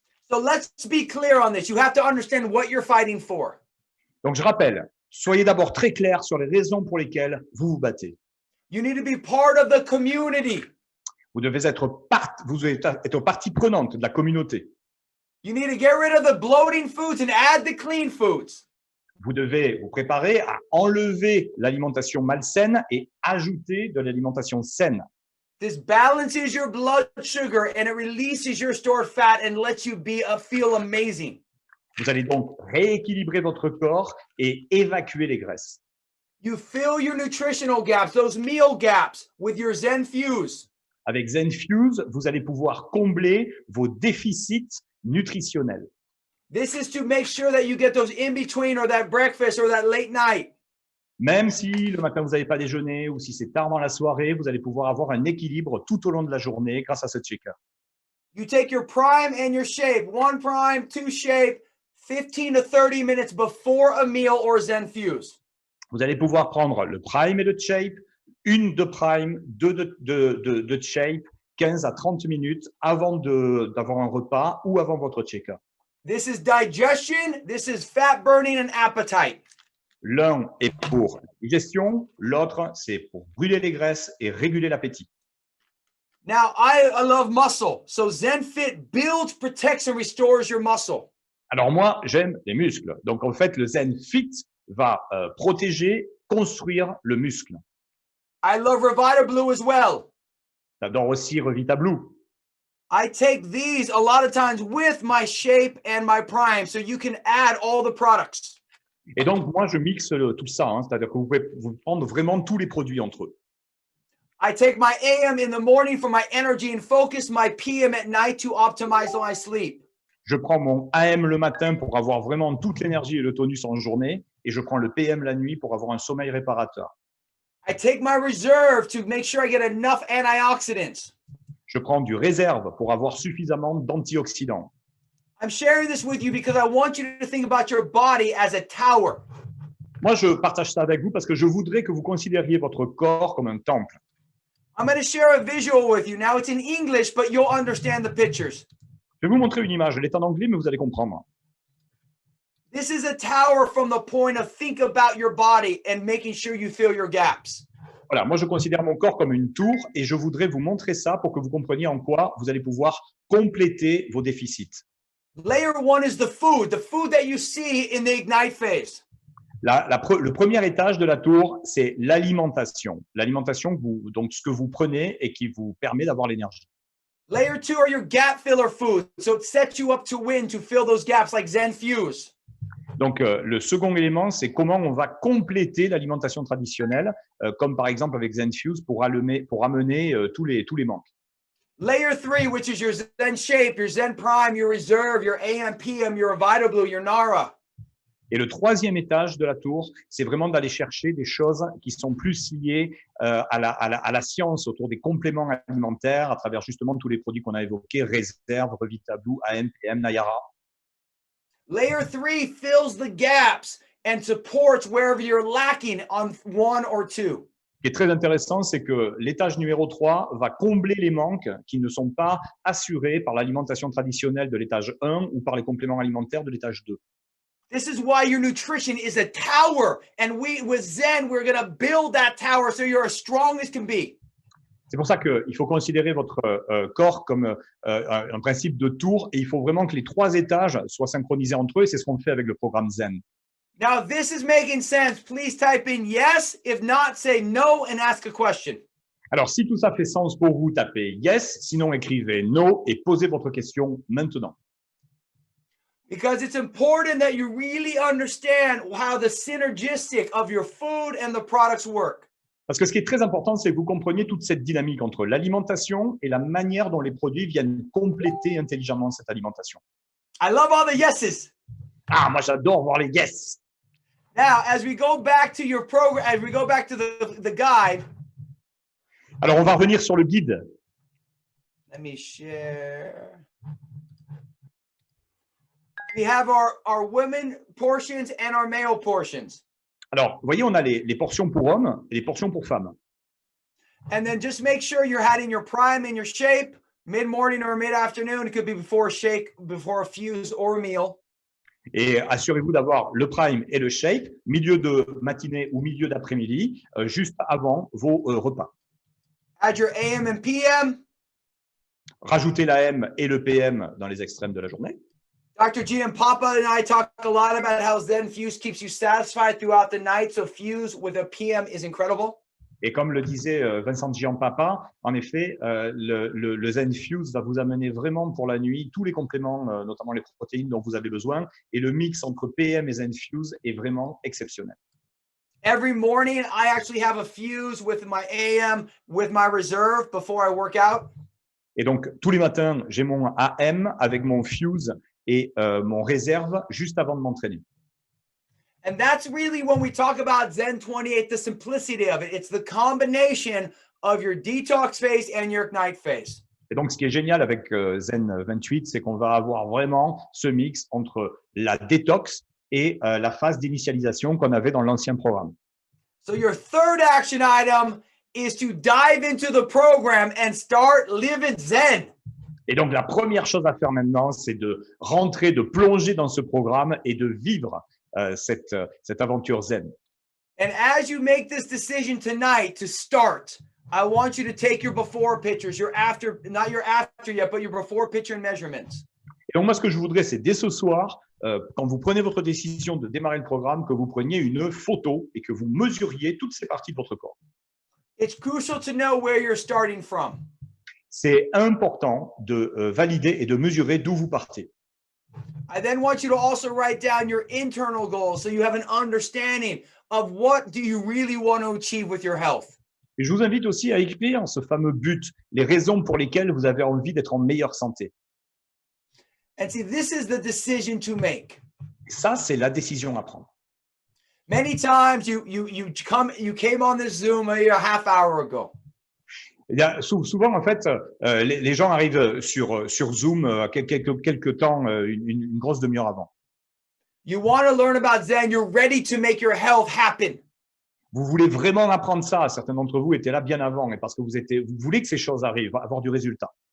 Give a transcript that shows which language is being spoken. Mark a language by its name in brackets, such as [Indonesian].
[English] So let's be clear on this. You have to understand what you're fighting for. [French] Donc je rappelle, soyez d'abord très clair sur les raisons pour lesquelles vous vous battez. [English] You need to be part of the community. [French] Vous devez être partie prenante de la communauté. [English] You need to get rid of the bloating foods and add the clean foods. [French] Vous devez vous préparer à enlever l'alimentation malsaine et ajouter de l'alimentation saine. [English] This balances your blood sugar and it releases your stored fat and lets you feel amazing. [French] Vous allez donc rééquilibrer votre corps et évacuer les graisses. [English] You fill your nutritional gaps, those meal gaps, with your Zenfuse. [French] Avec Zenfuse, vous allez pouvoir combler vos déficits nutritionnels. [English] This is to make sure that you get those in between or that breakfast or that late night. [French] Même si le matin vous n'avez pas déjeuné ou si c'est tard dans la soirée, vous allez pouvoir avoir un équilibre tout au long de la journée grâce à ce shaker. [English] You take your prime and your shape, 1 prime, 2 shape, 15 to 30 minutes before a meal or Zenfuse. [French] Vous allez pouvoir prendre le prime et le shape, une de prime, deux de shape, 15 à 30 minutes avant d'avoir un repas ou avant votre shaker. [English] This is digestion, this is fat burning and appetite. [French] L'un est pour la digestion, l'autre c'est pour brûler les graisses et réguler l'appétit. [English] Now, I love muscle. So ZenFit builds, protects, and restores your muscle. [French] Alors moi, j'aime les muscles. Donc en fait, le ZenFit va protéger, construire le muscle. [English] I love Revita Blue as well. [French] J'adore aussi Revita Blue. [English] I take these a lot of times with my shape and my prime, so you can add all the products. [French] Et donc moi, je mixe tout ça, hein, c'est-à-dire que vous pouvez prendre vraiment tous les produits entre eux. [English] I take my AM in the morning for my energy and focus, my PM at night to optimize my sleep. [French] Je prends mon AM le matin pour avoir vraiment toute l'énergie et le tonus en journée, et je prends le PM la nuit pour avoir un sommeil réparateur. [English] I take my reserve to make sure I get enough antioxidants. [French] Je prends du réserve pour avoir suffisamment d'antioxydants. [English] I'm sharing this with you because I want you to think about your body as a tower. [French] Moi, je partage ça avec vous parce que je voudrais que vous considériez votre corps comme un temple. [English] I'm going to share a visual with you. Now it's in English, but you'll understand the pictures. [French] Je vais vous montrer une image. Elle est en anglais, mais vous allez comprendre. [English] This is a tower from the point of think about your body and making sure you fill your gaps. [French] Voilà, moi je considère mon corps comme une tour et je voudrais vous montrer ça pour que vous compreniez en quoi vous allez pouvoir compléter vos déficits. [English] Layer 1 is the food that you see in the ignite phase. [French] Le premier étage de la tour, c'est l'alimentation. L'alimentation, donc ce que vous prenez et qui vous permet d'avoir l'énergie. [English] Layer 2 are your gap filler foods. So it sets you up to win to fill those gaps like Zenfuse. [French] Donc, le second élément, c'est comment on va compléter l'alimentation traditionnelle, comme par exemple avec Zenfuse pour amener tous les manques. [English] Layer 3, which is your Zen Shape, your Zen Prime, your Reserve, your AM, PM, your Vita Blue, your Nara. [French] Et le troisième étage de la tour, c'est vraiment d'aller chercher des choses qui sont plus liées à la science autour des compléments alimentaires à travers justement tous les produits qu'on a évoqués, Réserve, Revita Blue, AM, PM, Nayara. [English] Layer 3 fills the gaps and supports wherever you're lacking on 1 or 2. [French] Ce qui est très intéressant, c'est que l'étage numéro 3 va combler les manques qui ne sont pas assurés par l'alimentation traditionnelle de l'étage 1 ou par les compléments alimentaires de l'étage 2. [English] This is why your nutrition is a tower. And with Zen, we're going to build that tower so you're as strong as can be. [French] C'est pour ça qu'il faut considérer votre corps comme un principe de tour et il faut vraiment que les 3 étages soient synchronisés entre eux et c'est ce qu'on fait avec le programme Zen. [English] Now, if this is making sense, please type in yes. If not, say no and ask a question. [French] Alors, si tout ça fait sens pour vous, tapez yes, sinon écrivez no et posez votre question maintenant. [English] Because it's important that you really understand how the synergistic of your food and the products work. [French] Parce que ce qui est très important, c'est que vous compreniez toute cette dynamique entre l'alimentation et la manière dont les produits viennent compléter intelligemment cette alimentation. [English] I love all the yeses. [French] Ah, moi j'adore voir les yes. [English] Now, as we go back to your program, as we go back to the guide. [French] Alors, on va revenir sur le guide. [English] Let me share. We have our women portions and our male portions. [French] Alors, vous voyez, on a les portions pour hommes et les portions pour femmes. [English] And then just make sure you're having your prime and your shape, mid-morning or mid-afternoon. It could be before a shake, before a fuse or a meal. [French] Et assurez-vous d'avoir le prime et le shape, milieu de matinée ou milieu d'après-midi, juste avant vos repas. [English] Add your AM and PM. [French] Rajoutez l'AM et le PM dans les extrêmes de la journée. [English] Dr. G and Papa and I talk a lot about how Zen Fuse keeps you satisfied throughout the night. So Fuse with a PM is incredible. [French] Et comme le disait Vincent Giampapa, en effet, le Zen Fuse va vous amener vraiment pour la nuit tous les compléments, notamment les protéines dont vous avez besoin. Et le mix entre PM et Zen Fuse est vraiment exceptionnel. [English] Every morning, I actually have a Fuse with my AM, with my reserve before I work out. [French] Et donc, tous les matins, j'ai mon AM avec mon Fuse et mon réserve juste avant de m'entraîner. [English] And that's really when we talk about Zen 28, the simplicity of it. It's the combination of your detox phase and your ignite phase. [French] Et donc, ce qui est génial avec Zen 28, c'est qu'on va avoir vraiment ce mix entre la détox et la phase d'initialisation qu'on avait dans l'ancien programme. [English] So your third action item is to dive into the program and start living Zen. [French] Et donc, la première chose à faire maintenant, c'est de rentrer, de plonger dans ce programme et de vivre cette aventure Zen. [English] And as you make this decision tonight to start, I want you to take your before pictures, your after, not your after yet, but your before picture and measurements. [French] Et donc, moi, ce que je voudrais, c'est dès ce soir, quand vous prenez votre décision de démarrer le programme, que vous preniez une photo et que vous mesuriez toutes ces parties de votre corps. [English] It's crucial to know where you're starting from. [French] C'est important de valider et de mesurer d'où vous partez. [English] I then want you to also write down your internal goals so you have an understanding of what do you really want to achieve with your health. [French] Et je vous invite aussi à écrire ce fameux but, les raisons pour lesquelles vous avez envie d'être en meilleure santé. [English] And see, this is the decision to make. [French] Ça, c'est la décision à prendre. [English] Many times you came on this Zoom a half hour ago. [French] Eh bien, souvent, en fait, les gens arrivent sur Zoom quelques temps, une grosse demi-heure avant. [English] You want to learn about Zen. You're ready to make your health happen. [French] Vous voulez vraiment apprendre ça. Certains d'entre vous étaient là bien avant, et parce que vous voulez que ces choses arrivent, avoir du résultat.